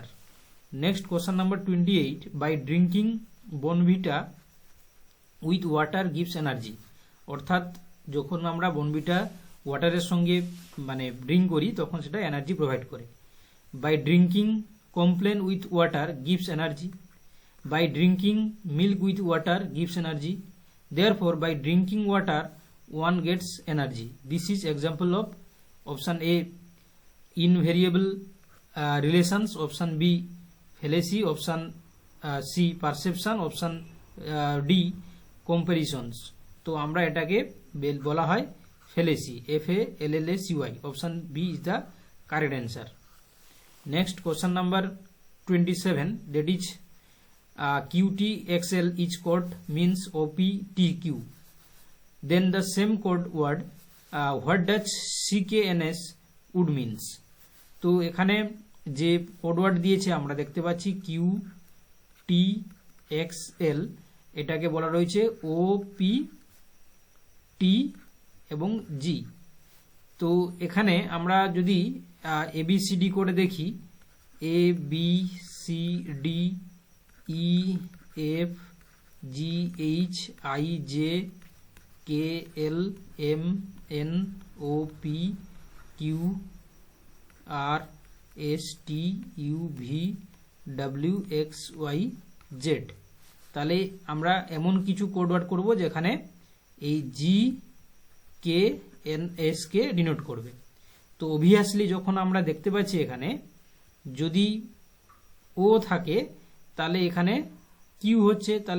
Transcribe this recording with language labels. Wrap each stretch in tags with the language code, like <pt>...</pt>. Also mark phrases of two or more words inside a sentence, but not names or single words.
<en>Next question number 28, by drinking Bournvita with water gives energy.</en> <bn>অর্থাৎ যখন আমরা বনভিটা ওয়াটারের সঙ্গে মানে ড্রিঙ্ক করি, তখন সেটা</bn> <en>energy provide</en> <bn>করে।</bn> <en>By drinking Complan with water gives energy, by drinking milk with water gives energy, therefore by drinking water one gets energy. This is example of option A invariable relations, option B fallacy, option C perception, option D comparisons.</en> <bn>তো আমরা এটাকে বলা হয় fallacy, FALLACY,</bn> <en>option B is the correct answer. Next question number 27, that is QTXL each code means OPTQ. Then the same code word, what does CKNS would means?</en> <bn>তো এখানে যে</bn> <en>code word</en> <bn>দিয়েছে আমরা দেখতে পাচ্ছি QTXL, এটাকে বলা রয়েছে OPT এবং G। তো এখানে আমরা যদি ABCD করে দেখি, ABCD E F G H I J K L M N O P Q R S T U V W X Y Z। তাহলে আমরা এমন কিছু</bn> <en>code word</en> <bn>করব যেখানে এই G K N S কে ডিনোট করবে। তো অবভিয়াসলি যখন আমরা দেখতে পাচ্ছি এখানে যদি ও থাকে, তাহলে এখানে কিউ হচ্ছে তাহলে</bn>